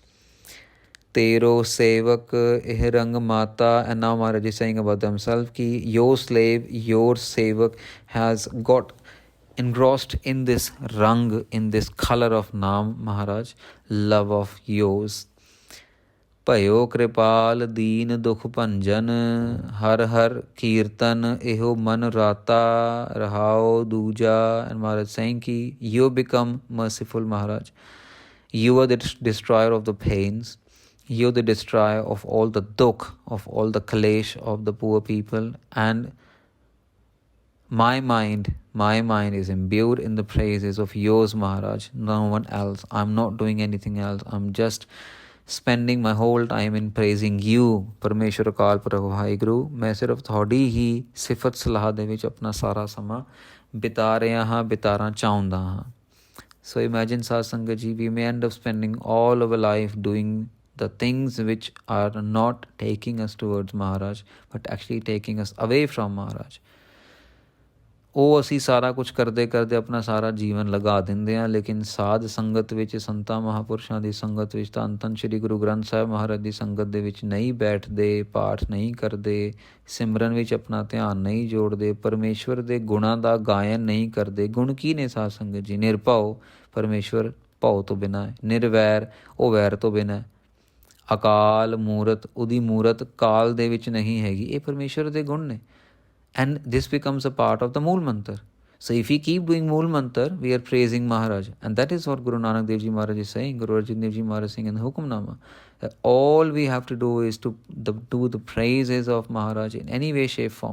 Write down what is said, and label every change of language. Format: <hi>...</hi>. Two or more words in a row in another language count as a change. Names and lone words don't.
<pa>ਤੇਰੋ ਸੇਵਕੁ ਇਹ ਰੰਗਿ ਮਾਤਾ.</pa> <en>And now Maharaj is saying about himself ki your slave, your sevak has got engrossed in this rang, in this color of Naam, Maharaj, love of yours.</en> <pa>ਭਇਓ ਕ੍ਰਿਪਾਲੁ ਦੀਨ ਦੁਖ ਭੰਜਨੁ ਹਰਿ ਹਰਿ ਕੀਰਤਨਿ ਇਹੁ ਮਨੁ ਰਾਤਾ ਰਹਾਉ ਦੂਜਾ.</pa> <en>And Maharaj saying ki you become merciful, Maharaj. You are the destroyer of the pains. You are the destroyer of all the dukh, of all the kalesh of the poor people. And my mind is imbued in the praises of yours, Maharaj, no one else. I'm not doing anything else. I'm just spending my whole time in praising you, Parmeshwar Akal Purਖ ਵਾਹਿਗੁਰੂ.</en> <pa>ਮੈਂ ਸਿਰਫ ਤੁਹਾਡੀ ਹੀ ਸਿਫਤ ਸਲਾਹ ਦੇ ਵਿੱਚ ਆਪਣਾ ਸਾਰਾ ਸਮਾਂ ਬਿਤਾ ਰਿਹਾ ਹਾਂ, ਬਿਤਾਣਾ ਚਾਹੁੰਦਾ ਹਾਂ.</pa> <en>So imagine,</en> <pa>ਸਾਧ ਸੰਗਤ ਜੀ,</pa> <en>we may end up spending all our life doing the things which are not taking us towards Maharaj, but actually taking us away from Maharaj.</en> <pa>ਉਹ ਅਸੀਂ ਸਾਰਾ ਕੁਝ ਕਰਦੇ ਕਰਦੇ ਆਪਣਾ ਸਾਰਾ ਜੀਵਨ ਲਗਾ ਦਿੰਦੇ ਹਾਂ, ਲੇਕਿਨ ਸਾਧ ਸੰਗਤ ਵਿੱਚ, ਸੰਤਾਂ ਮਹਾਂਪੁਰਸ਼ਾਂ ਦੀ ਸੰਗਤ ਵਿੱਚ, ਧੰਨ ਧੰਨ ਸ਼੍ਰੀ ਗੁਰੂ ਗ੍ਰੰਥ ਸਾਹਿਬ ਮਹਾਰਾਜ ਦੀ ਸੰਗਤ ਦੇ ਵਿੱਚ ਨਹੀਂ ਬੈਠਦੇ, ਪਾਠ ਨਹੀਂ ਕਰਦੇ, ਸਿਮਰਨ ਵਿੱਚ ਆਪਣਾ ਧਿਆਨ ਨਹੀਂ ਜੋੜਦੇ, ਪਰਮੇਸ਼ਵਰ ਦੇ ਗੁਣਾਂ ਦਾ ਗਾਇਨ ਨਹੀਂ ਕਰਦੇ. ਗੁਣ ਕੀ ਨੇ ਸਾਧ ਸੰਗਤ ਜੀ? ਨਿਰਭਉ, ਪਰਮੇਸ਼ਵਰ ਭਉ ਤੋਂ ਬਿਨਾਂ ਹੈ. ਨਿਰਵੈਰ, ਉਹ ਵੈਰ ਤੋਂ ਬਿਨਾਂ ਹੈ. ਅਕਾਲ ਮੂਰਤ, ਉਹਦੀ ਮੂਰਤ ਕਾਲ ਦੇ ਵਿੱਚ ਨਹੀਂ ਹੈਗੀ. ਇਹ ਪਰਮੇਸ਼ਵਰ ਦੇ ਗੁਣ ਨੇ.</pa> <en>And this becomes a part of the Mool Mantar. So if we keep doing Mool Mantar, we are praising Maharaj. And that is what Guru Nanak Dev Ji Maharaj is saying, Guru Arjan Dev Ji Maharaj saying in the Hukumnama. That all we have to do is to do the praises of Maharaj in any way, shape, form.</en>